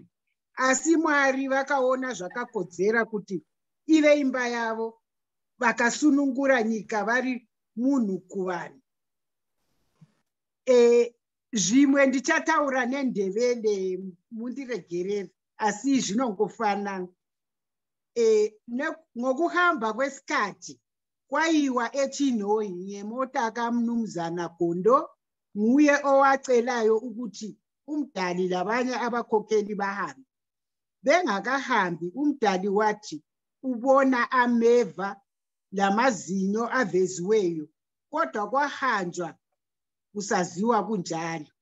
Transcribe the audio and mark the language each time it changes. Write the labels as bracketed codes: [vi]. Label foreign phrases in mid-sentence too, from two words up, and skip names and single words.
[sn] Asi Mwari vakaona zvakakodzera kuti ive imba yavo, vakasunungura nyika vari munhu kuvanhu. Zvimwe ndichataura nendevende, mundiregerere, asi zvinongofanana. [nd] Nokuhamba kwesikati, kwayiwa eChinhoyi ngemota kaMnumzana Gondo, nguye owacelayo ukuthi umdali labanye abakhokheli bahambe. Bengakahambi umdali wathi ubona ameva lamazinyo aveziweyo, kodwa kwahanjwa kusaziwa kunjalo.